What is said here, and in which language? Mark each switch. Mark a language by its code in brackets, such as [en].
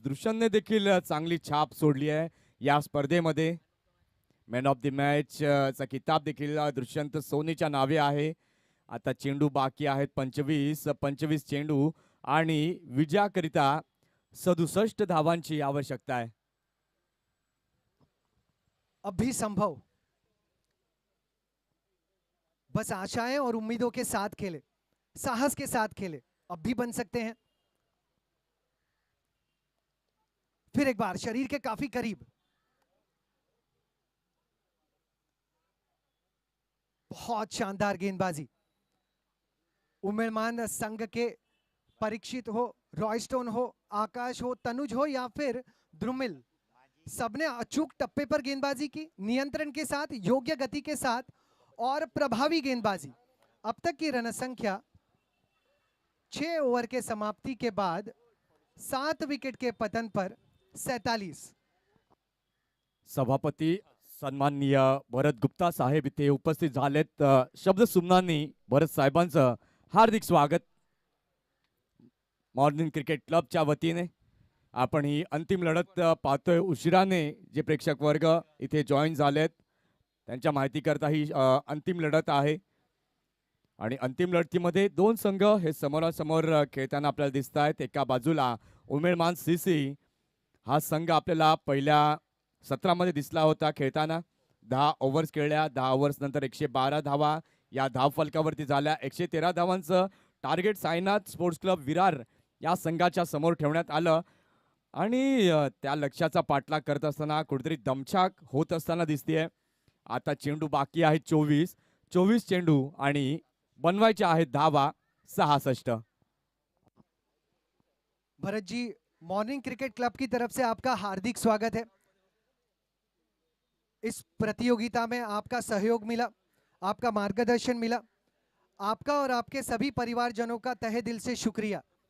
[mr] दुष्यंतने देखील चांगली छाप सोडली आहे या स्पर्धेमध्ये. मॅन ऑफ द मॅच चा किताब देखील दुष्यंत सोनीच्या नावे आहे. आता चेंडू बाकी आहेत 25 चेंडू आणि विजयाकरिता 67 धावांची आवश्यकता आहे. [hi] अब भी संभव, बस आशाएं और उम्मीदों के साथ खेले, साहस के साथ खेले, अब भी बन सकते हैं. फिर एक बार शरीर के काफी करीब, बहुत शानदार गेंदबाजी. उम्मेदमान संघ के परीक्षित हो, रॉयस्टोन हो, आकाश हो, तनुज हो या फिर द्रुमिल, सबने अचूक टप्पे पर गेंदबाजी की, नियंत्रण के साथ, योग्य गति के साथ और प्रभावी गेंदबाजी. अब तक की रन संख्या 6 ओवर के समाप्ति के बाद 7 विकेट के पतन पर 47. [mr] सभापती सन्माननीय भरत गुप्ता साहेब इथे उपस्थित झालेत. शब्द सुमनांनी भरत साहेबांचं हार्दिक स्वागत. मॉर्निंग क्रिकेट क्लबच्या वतीने आपण ही अंतिम लढत पाहतोय. उशिराने जे प्रेक्षक वर्ग इथे जॉईन झालेत त्यांच्या माहिती करता ही अंतिम लढत आहे आणि अंतिम लढतीमध्ये दोन संघ हे समोरासमोर खेळताना आपल्याला दिसत आहेत. एका बाजूला उमेदमान सीसी हा संघ आपल्याला पहिल्या सत्रामध्ये दिसला होता खेळताना. 10 ओव्हर्स खेळल्या, 10 ओव्हर्स नंतर 112 धावा या धाव फलकावरती झाल्या. 113 धावांचं target Sainath sports club Virar या संघाच्या समोर ठेवण्यात आलं आणि त्या लक्ष्याचा पाठलाग करत असताना कुठेतरी दमछाक होत असताना दिसतेय. आता चेंडू बाकी आहे 24 चेंडू आणि बनवायचे आहेत धावा 66. [hi] Bharat ji, morning cricket club की तरफ से आपका हार्दिक स्वागत है. इस प्रतियोगिता में आपका सहयोग मिला, आपका मार्गदर्शन मिला, आपका और आपके सभी परिवारजनों का तहे दिल से शुक्रिया.